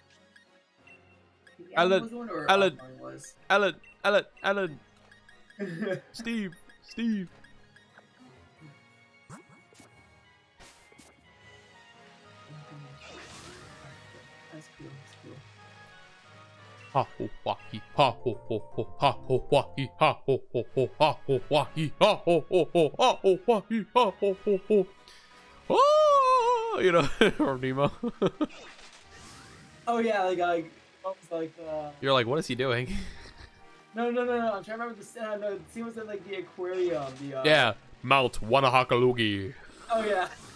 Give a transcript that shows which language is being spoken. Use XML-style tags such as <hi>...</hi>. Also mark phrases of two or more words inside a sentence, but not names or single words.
<en>Alan, was the one, or Alan, was. Alan. Steve. That's cool. Ha ho wa he ha ho ho ho ha ho wa he ha ho ho ho ha ho wa he ha ho ho ho ha ho wa he ha ho ho ho. Oh, you know, from Nemo. Oh yeah, like what was like You're like, what is he doing? No. I'm trying to remember the no, the scene was in like the aquarium. Yeah, Mount Wanahakalugi. Oh yeah.</en>